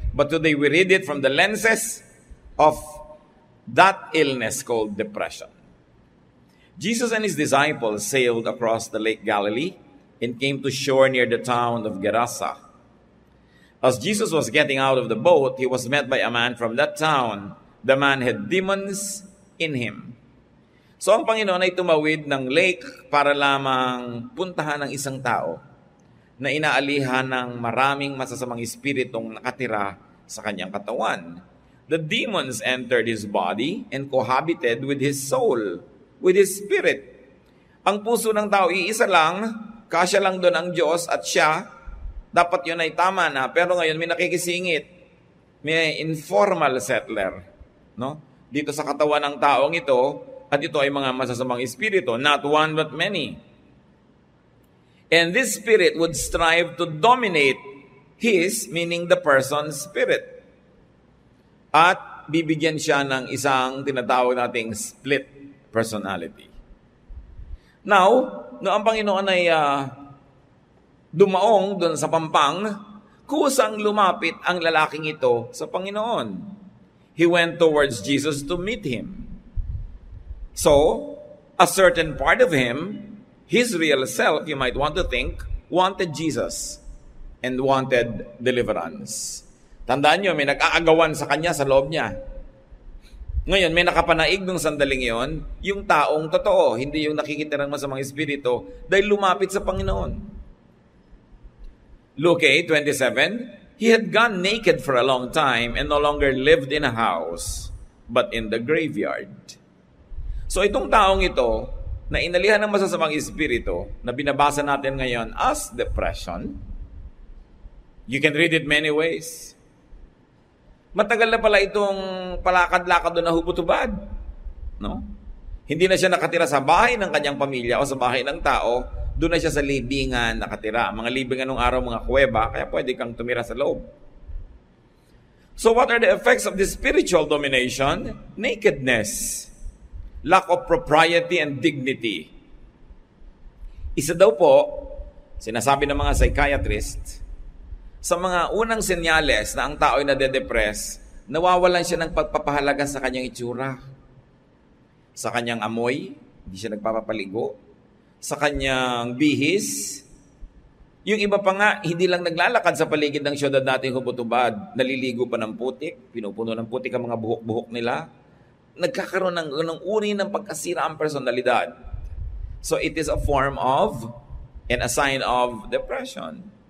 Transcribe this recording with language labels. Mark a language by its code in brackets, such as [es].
[en] But today we read it from the lenses of that illness called depression. Jesus and his disciples sailed across the Lake Galilee and came to shore near the town of Gerasa. As Jesus was getting out of the boat, he was met by a man from that town. The man had demons in him. [tl] So ang Panginoon ay tumawid ng lake para lamang puntahan ng isang tao na inaalihan ng maraming masasamang espiritong nakatira sa kanyang katawan. [en] The demons entered his body and cohabited with his soul, with his spirit. [tl] Ang puso ng tao iisa lang, kasya lang doon ang Diyos at siya, dapat yun ay tama na. Pero ngayon may nakikisingit, may informal settler, no? Dito sa katawan ng taong ito, at ito ay mga masasamang espiritu, [en] not one but many. And this spirit would strive to dominate his, meaning the person's spirit. [tl] At bibigyan siya ng isang tinatawag nating split personality. Now, no ang Panginoon ay dumaong doon sa pampang, kusang lumapit ang lalaking ito sa Panginoon. [en] He went towards Jesus to meet him. So, a certain part of him, his real self, you might want to think, wanted Jesus and wanted deliverance. [tl] Tandaan nyo, may nag-aagawan sa kanya sa loob niya. Ngayon, may nakapanaig nung sandaling yon, yung taong totoo, hindi yung nakikita ng masamang espiritu, dahil lumapit sa Panginoon. [en] Luke 8:27, he had gone naked for a long time and no longer lived in a house, but in the graveyard. [tl] So itong taong ito, na inalihan ng masasamang espiritu, na binabasa natin ngayon as depression, [en] you can read it many ways. [tl] Matagal na pala itong palakad-lakad doon na hubot-hubad. No? Hindi na siya nakatira sa bahay ng kanyang pamilya o sa bahay ng tao, doon na siya sa libingan nakatira. Mga libingan nung araw, mga kuweba, kaya pwede kang tumira sa loob. [en] So what are the effects of this spiritual domination? Nakedness, lack of propriety and dignity. [tl] Isa daw po, sinasabi ng mga psychiatrist, sa mga unang senyales na ang tao ay nade-depress, nawawalan siya ng pagpapahalaga sa kanyang itsura, sa kanyang amoy, hindi siya nagpapapaligo, sa kanyang bihis. Yung iba pa nga, hindi lang naglalakad sa paligid ng syudad nating hubot-hubad, naliligo pa ng putik, pinupuno ng putik ang mga buhok-buhok nila, nagkakaroon ng uri ng pagkasira ang personalidad. [en] So it is a form of and a sign of depression.